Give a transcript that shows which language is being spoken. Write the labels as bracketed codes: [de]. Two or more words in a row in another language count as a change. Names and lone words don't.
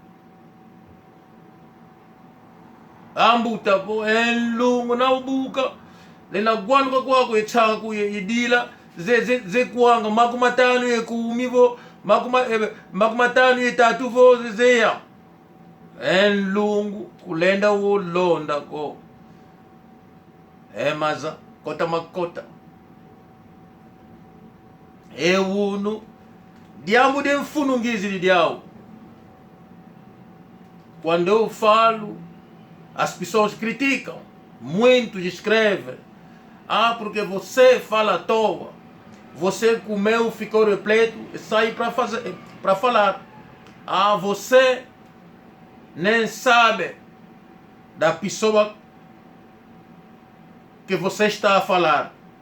[kg] ambuta po enlungu na ubuka lenda gwanuka kwakwe thaku yidila zekwanga maku matanu yekumivo maku matanu yetatu vo zeya enlungu kulenda olonda ko emaza kota makota ewunu diambu de mfunu ngizi diao. [pt] Quando eu falo, as pessoas criticam, muitos escrevem: ah, porque você fala à toa, você comeu, ficou repleto e sai para falar. Ah, você nem sabe da pessoa que você está a falar.